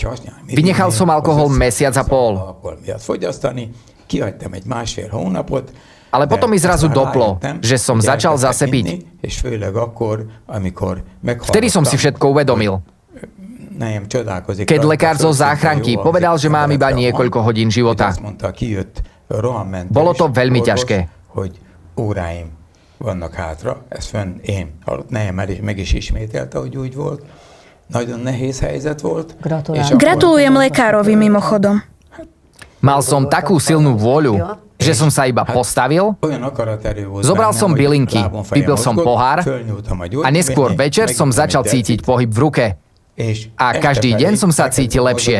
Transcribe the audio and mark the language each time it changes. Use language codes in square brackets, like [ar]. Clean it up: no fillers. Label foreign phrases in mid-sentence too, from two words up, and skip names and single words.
[sk] Vynechal som alkohol 1,5 mesiaca. Ale potom mi zrazu doplo, že som začal zase piť. Vtedy som si všetko uvedomil. Keď lekár zo záchranky povedal, že mám iba niekoľko hodín života. Bolo to veľmi ťažké. [hu] Vannak hátra, ez fönn én halott, meg is ismételte, hogy úgy volt. Nagyon nehéz helyzet volt. [sk] Gratulujem lekárovi mimochodom. Mal som takú silnú vôľu, že som sa iba postavil, zobral som bylinky, vypil som pohár a neskôr večer som začal cítiť pohyb v ruke. A každý deň som sa cítil lepšie.